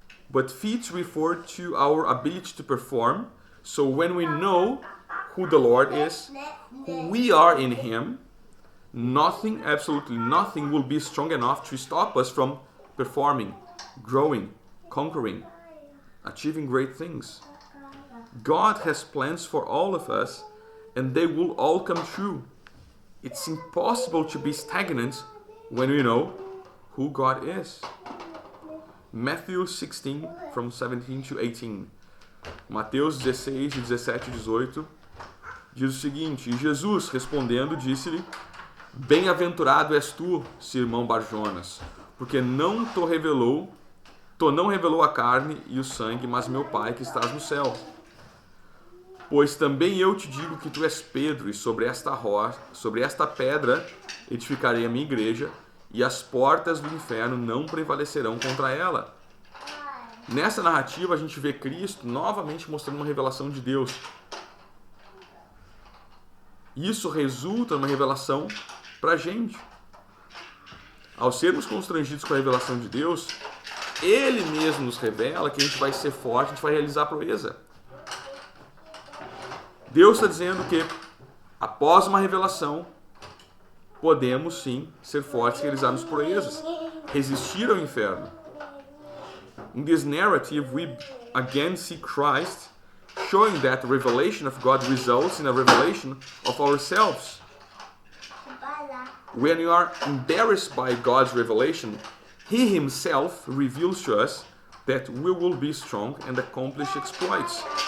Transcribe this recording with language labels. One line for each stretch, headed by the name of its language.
English: But feats refer to our ability to perform, so when we know who the Lord is, who we are in Him, nothing, absolutely nothing will be strong enough to stop us from performing, growing, conquering, achieving great things. God has plans for all of us, and they will all come true. It's impossible to be stagnant when we know who God is. Matthew 16, from 17 to 18.
Portuguese: Mateus 16, de 17 e 18, diz o seguinte: E Jesus, respondendo, disse-lhe: Bem-aventurado és tu, Simão Barjonas, porque não revelou a carne e o sangue, mas meu Pai que estás no céu. Pois também eu te digo que tu és Pedro, e sobre esta pedra edificarei a minha igreja, e as portas do inferno não prevalecerão contra ela. Nessa narrativa a gente vê Cristo novamente mostrando uma revelação de Deus. Isso resulta numa revelação para a gente. Ao sermos constrangidos com a revelação de Deus, Ele mesmo nos revela que a gente vai ser forte, a gente vai realizar a proeza. Deus está dizendo que, após uma revelação, podemos sim ser fortes e realizarmos proezas, resistir ao inferno.
English: In this narrative, we again see Christ showing that the revelation of God results in a revelation of ourselves. When we are embarrassed by God's revelation, He Himself reveals to us that we will be strong and accomplish exploits.